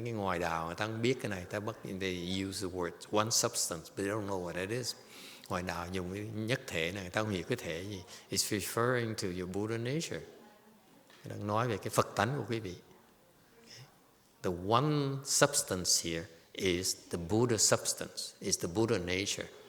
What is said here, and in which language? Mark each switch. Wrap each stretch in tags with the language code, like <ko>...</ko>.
<vi>Mấy cái ngoại đạo người ta không biết cái này, ta bắt</vi> <en>they use the word one substance, but they don't know what it is.</en> <vi>Ngoại đạo dùng cái nhất thể này, người ta không hiểu cái thể gì.</vi> <en>It's referring to your Buddha nature.</en> <vi>Đang nói về cái Phật tánh của quý vị.</vi> <en>Okay. The one substance here is the Buddha substance, is the Buddha nature.</en>